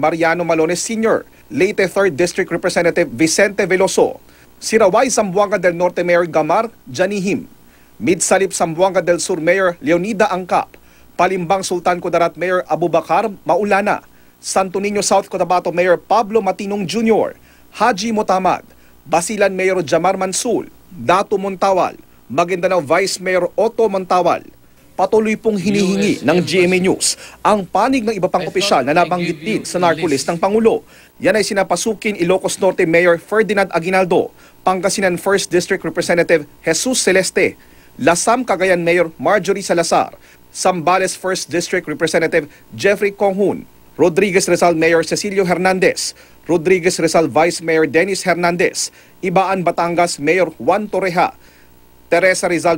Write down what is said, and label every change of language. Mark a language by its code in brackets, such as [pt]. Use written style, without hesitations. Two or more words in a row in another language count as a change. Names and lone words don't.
[tl] Mariano Malones Sr., Leyte 3rd District Representative Vicente Veloso, Siraway Zamboanga del Norte Mayor Gamar Janihim, Midsalip Zamboanga del Sur Mayor Leonida Angkap, Palimbang Sultan Kudarat Mayor Abubakar Maulana, Santo Niño South Cotabato Mayor Pablo Matinong Jr., Haji Motamad, Basilan Mayor Jamar Mansul, Dato Montawal, Maguindanao Vice Mayor Otto Montawal. Patuloy pong hinihingi ng GMA News ang panig ng iba pang opisyal na nabanggit din sa narco list ng Pangulo. Yan ay sinapasukin Ilocos Norte Mayor Ferdinand Aguinaldo, Pangasinan 1st District Representative Jesus Celeste, Lasam Cagayan Mayor Marjorie Salazar, Zambales 1st District Representative Jeffrey Conghun, Rodriguez Rizal Mayor Cecilio Hernandez, Rodriguez Rizal Vice Mayor Dennis Hernandez, Ibaan Batangas Mayor Juan Torreja, Teresa Rizal